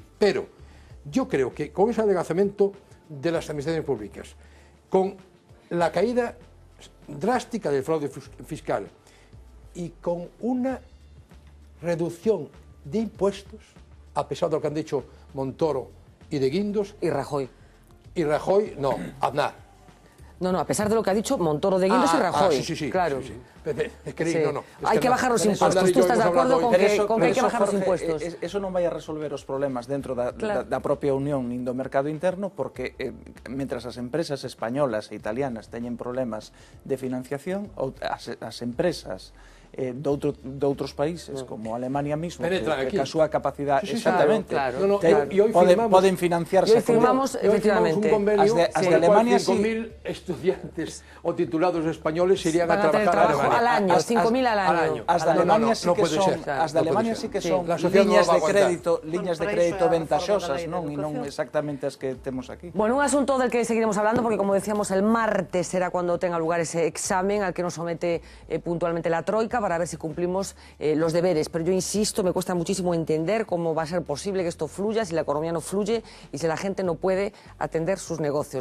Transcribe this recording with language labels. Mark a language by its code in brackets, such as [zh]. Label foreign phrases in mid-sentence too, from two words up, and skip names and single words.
[es] Pero yo creo que con ese adelgazamiento de las administraciones públicas, con la caída drástica del fraude fiscal y con una reducción de impuestos, a pesar de lo que han dicho Montoro y de Guindos... Y Rajoy. No, Aznar. No, a pesar de lo que ha dicho Montoro de Guindos y Rajoy. Sí, claro. Sí. Es que no. Hay que bajar los impuestos. ¿Tú estás de acuerdo con que hay que bajar os impuestos? [gl] Eso non vai a resolver os problemas dentro da propia Unión nin do mercado interno, porque mentras as empresas españolas e italianas teñen problemas de financiación, as empresas de outros países, como Alemania mismo, que a súa capacidade exactamente poden financiarse. E firmamos, efectivamente, [es] as de Alemania, 5.000 estudiantes o titulados españoles irían a trabajar al año, 5.000 al año. [gl] As de Alemania sí que son liñas de crédito ventaxosas, non? E non exactamente as que temos aquí. [es] Bueno, un asunto del que seguiremos hablando, porque como decíamos, el martes será cuando tenga lugar ese examen al que nos somete puntualmente la Troika, para ver si cumplimos los deberes. Pero yo insisto, me cuesta muchísimo entender cómo va a ser posible que esto fluya si la economía no fluye y si la gente no puede atender sus negocios.